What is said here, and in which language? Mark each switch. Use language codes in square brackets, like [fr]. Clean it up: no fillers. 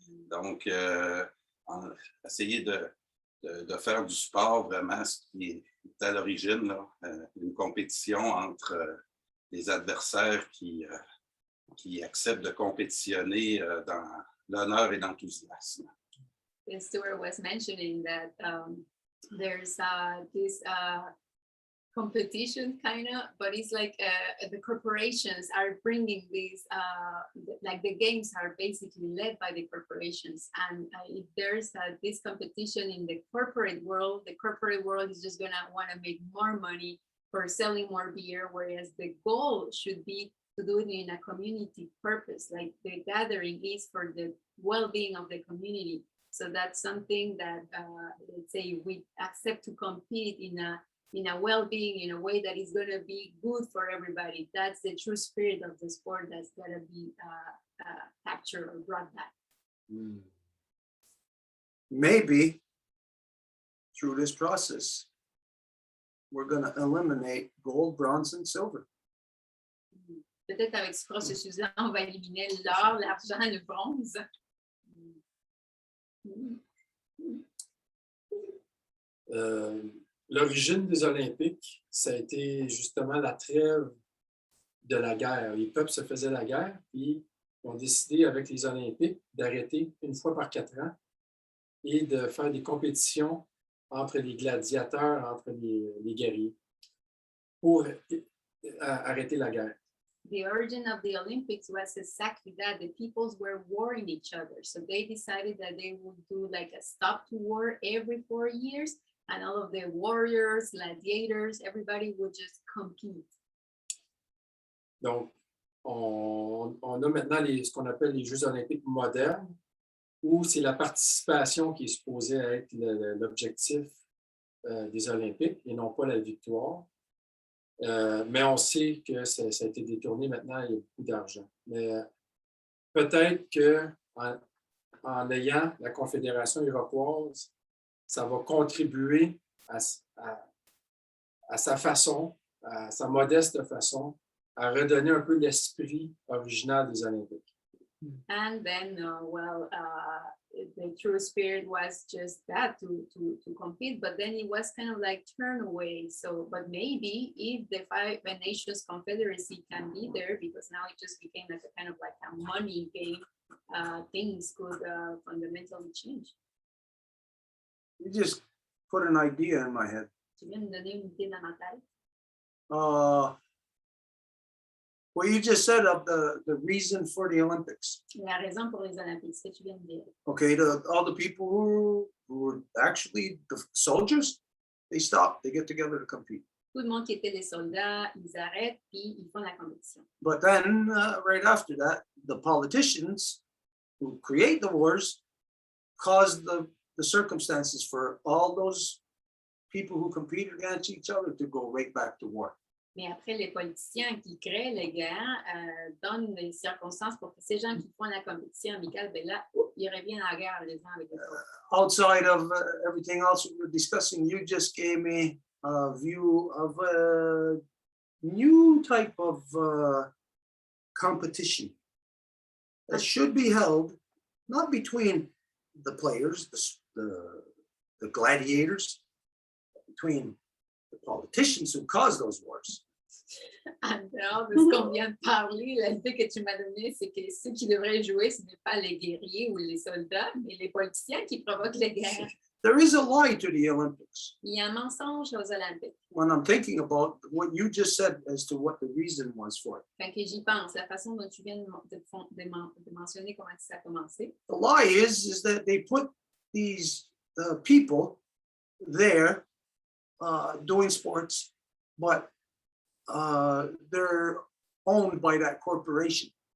[fr] Donc, essayer de faire du sport vraiment ce qui est à l'origine, là, une compétition entre des adversaires qui acceptent de compétitionner dans l'honneur et l'enthousiasme. [en] Stuart was mentioning that there's this competition kind of, but it's like the corporations are bringing these, like the games are basically led by the corporations. And if there's this competition in the corporate world is just gonna wanna make more money for selling more beer, whereas the goal should be to do it in a community purpose, like the gathering is for the well-being of the community. So that's something that, let's say, we accept to compete in a well-being, in a way that is going to be good for everybody. That's the true spirit of the sport that's going to be captured or brought back. Maybe through this process, we're going to eliminate gold, bronze, and silver. [fr] Peut-être avec ce processus-là, on va éliminer l'or, l'argent et le bronze. L'origine des Olympiques, ça a été justement la trêve de la guerre. Les peuples se faisaient la guerre, puis ont décidé avec les Olympiques d'arrêter une fois par 4 ans et de faire des compétitions entre les gladiateurs, entre les guerriers, pour arrêter la guerre. [en] The origin of the Olympics was exactly that. The peoples were warring each other. So they decided that they would do like a stop to war every 4 years. And all of the warriors, gladiators, everybody would just compete. [fr] Donc, on a maintenant ce qu'on appelle les Jeux olympiques modernes, où c'est la participation qui est supposée être l'objectif des Olympiques et non pas la victoire. Mais on sait que ça a été détourné maintenant, il y a beaucoup d'argent. Mais peut-être qu'en ayant la Confédération iroquoise, ça va contribuer à sa façon, à sa modeste façon, à redonner un peu l'esprit original des Olympiques. [en] And then, the true spirit was just that, to compete, but then it was kind of like turn away. So, but maybe if the Five Nations Confederacy can be there, because now it just became like a kind of like a money game, things could fundamentally change. You just put an idea in my head. [fr] Tu viens de me donner une idée dans ma tête. [en] What you just said of the reason for the Olympics. [fr] La raison pour les Olympiques, ce que tu viens de dire. [en] Okay, all the people who were actually the soldiers, they stop, they get together to compete. [fr] Tout le monde qui était des soldats, ils arrêtent puis ils font la compétition. [en] But then, right after that, the politicians who create the wars cause the circumstances for all those people who compete against each other to go right back to war. [fr] Mais après, les politiciens qui créent les guerres donnent les circonstances pour que ces gens qui font la compétition amicale, ben là, ils reviennent à la guerre les uns avec les autres. [en] Outside of everything else we were discussing, you just gave me a view of a new type of competition that should be held not between the players, the gladiators, between the politicians who caused those wars. [fr] En dehors de ce qu'on vient de parler, l'idée que tu m'as donnée, c'est que ceux qui devraient jouer, ce n'est pas les guerriers ou les soldats, mais les politiciens qui provoquent les guerres. [en] There is a lie to the Olympics. [fr] Il y a un mensonge aux Olympiques. [en] When I'm thinking about what you just said as to what the reason was for it. [fr] Fait que j'y pense, la façon dont tu viens de mentionner comment ça a commencé. [en] The lie is that they put these people there doing sports, but they're owned by that corporation.